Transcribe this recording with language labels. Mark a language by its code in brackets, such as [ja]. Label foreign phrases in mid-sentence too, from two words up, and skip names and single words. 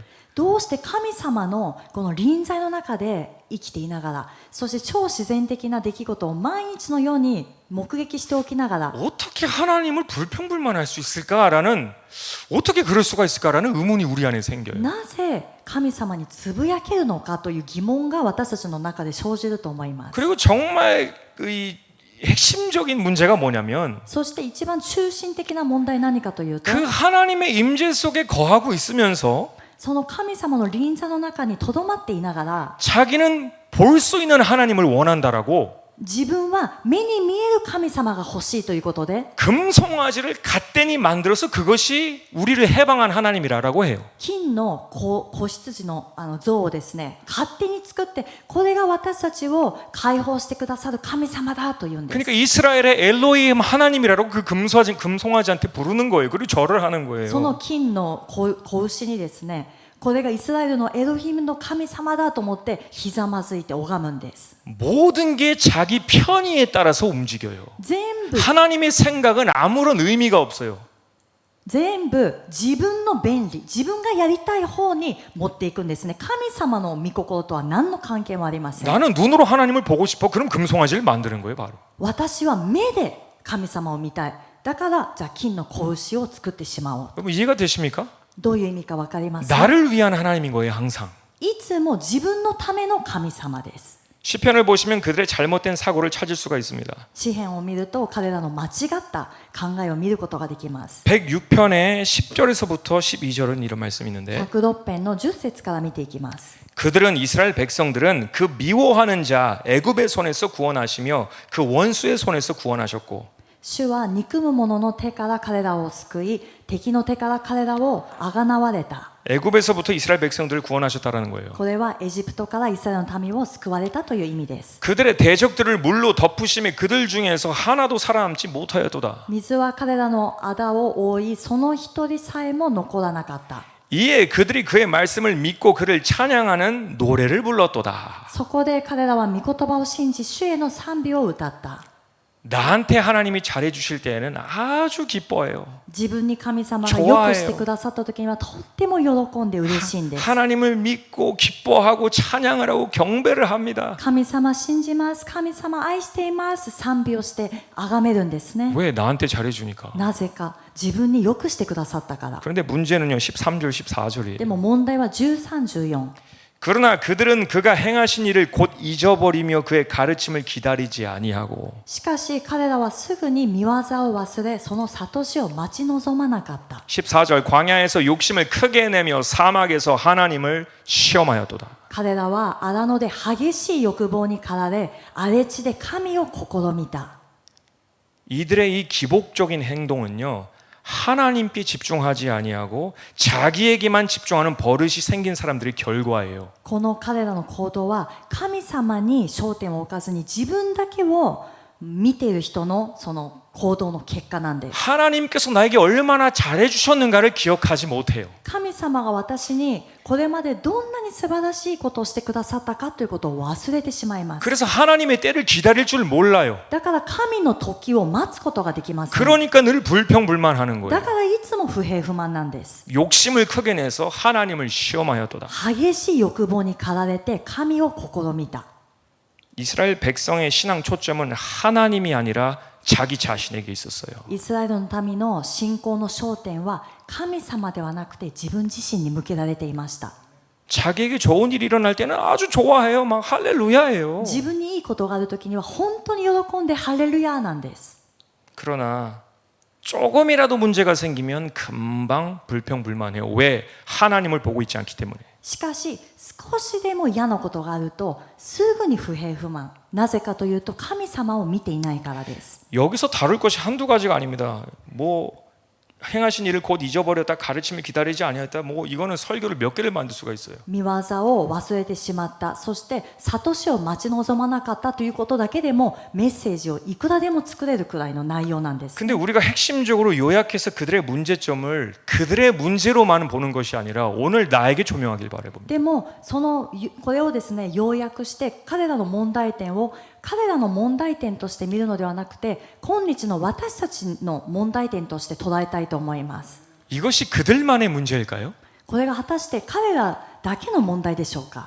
[ja] どうして神様のこの臨在の中で生きていながら、そして超自然的な出来事を毎日のように目撃しておきながら、 [ko] 어떻게 하나님을 불평불만할 수 있을까라는 어떻게 그럴 수가 있을까라는 의문이 우리 안에 생겨요. [ja] なぜ神様につぶやけるのかという疑問が私たちの中で生じると思います。 [ko] 그리고 정말 이 핵심적인 문제가 뭐냐면 [ja] そして一番中心的な問題何かというと、 [ko] 그 하나님의 임재 속에 거하고 있으면서 [ja] その神様の臨在の中にとどまっていながら、 [ko] 자기는 볼 수 있는 하나님을 원한다라고 [ja] 自分は目に見える神様が欲しいということで [ko] 금송아지를 갓대니 만들어서 그것이 우리를 해방한 하나님이라고 해요. [ja] 金の子羊の像をですね、勝手に作ってこれが私たちを解放してくださる神様だというんです。 [ko] 그러니까 이스라엘의 엘로힘 하나님이라고 그 금송아지한테 부르는 거예요. 그리고 절을 하는 거예요. [ja] その金の子牛にですね、これがイスラエルのエロヒムの神様だと思ってひざまずいて拝むんです。 [ko] 모든 게 자기 편의에 따라서 움직여요. [ja] 全部 [ko] 하나님의 생각은 아무런 의미가 없어요. [ja] 全部自分の便利、自分がやりたい方に持っていくんですね。神様の御心とは何の関係もありません。 [ko] 나는 눈으로 하나님을 보고 싶어. 그럼 금송아지를 만드는 거예요, 바로. [ja] 私は目で神様を見たい。だからじゃあ金の子牛を作ってしまおう。 [ko] 여러분 이해가 되십니까? [ja] どういう意味か分かりますか？ [ko] 나를 위한 하나님인 거예요, 항상. [ja] いつも自分のための神様です。 [ko] 시편을 보시면 그들의 잘못된 사고를 찾을 수가 있습니다. [ja] 詩篇を見ると彼らの間違った考えを見ることができます。 [ko] 106편의 10절에서부터 12절은 이런 말씀이 있는데 [ja] 106 編の10節から見ていきます。 [ko] 그들은 이스라엘 백성들은 그 미워하는 자 애굽의 손에서 구원하시며 그 원수의 손에서 구원하셨고 [ja] 主は憎む者の手から彼らを救い、敵の手から彼らをあがなわれた。 [ko] 애굽에서부터 이스라엘 백성들을 구원하셨다라는 거예요. [ja] これはエジプトからイスラエルの民を救われたという意味です。 [ko] 그들의 대적들을 물로 덮으심에 그들 중에서 하나도 살아남지 못하였도다. [ja] 水は彼らの仇を覆い、その一人さえも残らなかった。 [ko] 이에 그들이 그의 말씀을 믿고 그를 찬양하는 노래를 불렀도다. [ja] そこで彼らは御言葉を信じ、主への賛美を歌った。 [ko] 나한테 하나님이 잘해 주실 때에는 아주 기뻐해요. [ja] 自分に神様が良くしてくださった時にはとっても喜んで嬉しいんです。 [ko] 하나님을 믿고 기뻐하고 찬양을 하고 경배를 합니다. [ja] 神様信じます、神様愛しています、賛美をして崇めるんですね。 [ko] 왜 나한테 잘해 주니까. [ja] なぜか自分に良くしてくださったから。 [ko] 그런데 문제는요. 13절 14절이에요. [ja] でも問題は13、14。 [ko] 그러나 그들은 그가 행하신 일을 곧 잊어버리며 그의 가르침을 기다리지 아니하고 [ja] しかし彼らはすぐに見業を忘れ、その諭しを待ち望まなかった。 [ko] 14절 광야에서 욕심을 크게 내며 사막에서 하나님을 시험하였도다. [ja] 彼らは荒野で激しい欲望に駆られ、荒れ地で神を試みた。 [ko] 이들의 이 기복적인 행동은요. 하나님께 집중하지 아니하고 자기에게만 집중하는 버릇이 생긴 사람들의 결과예요. [ja] この彼らの行動は神様に焦点を置かずに自分だけを見ている人のその行動の結果なんです。 [ko] 하나님께서 나에게 얼마나 잘해 주셨는가를 기억하지 못해요. [ja] 神様が私にこれまでどんなに素晴らしいことをしてくださったかということを忘れてしまいます。 [ko] 그래서 하나님의 때를 기다릴 줄 몰라요. [ja] だから神の時を待つことができません。 [ko] 그러니까 늘 불평불만하는 [ja] だ [ko] 거예요. [ja] からいつも不平不満なんです。 [ko] 욕심을 크게 내서 하나님을 시험하였도다. [ja] 激しい欲望に駆られて神を試みた。 [ko] 이스라엘 백성의 신앙 초점은 하나님이 아니라 자기 자신에게 있었어요. [ja] イスラエルの民の信仰の焦点は神様ではなくて自分自身に向けられていました。 [ko] 자기에게 좋은 일이 일어날 때는 아주 좋아해요. 막 할렐루야예요. [ja] 自分にいいことがあるときには本当に喜んでハレルヤなんです。 [ko] 그러나 조금이라도 문제가 생기면 금방 불평불만해요. 왜? 하나님을 보고 있지 않기 때문에. [ja] しかし少しでも嫌なことがあるとすぐに不平不満。なぜかというと神様を見ていないからです。 [ko] 여기서 다룰 것이 한두 가지가 아닙니다. 뭐 행하신 일을 곧 잊어버렸다, 가르침을 기다리지 아니했다, 뭐 이거는 설교를 몇 개를 만들 수가 있어요. [ja] 見業を忘れてしまった、そして悟しを待ち望まなかったということだけでもメッセージをいくらでも作れるくらいの内容なんです。 [ko] 근데 우리가 핵심적으로 요약해서 그들의 문제점을 그들의 문제로만 보는 것이 아니라 오늘 나에게 조명하길 바라봅니다. [ja] でもこれをですね要約して彼らの問題点を彼らの問題点として見るのではなくて今日の私たちの問題点として捉えたいと思います。 [ko] 이것이 그들만의 문제일까요? [ja] これが果たして彼らだけの問題でしょうか。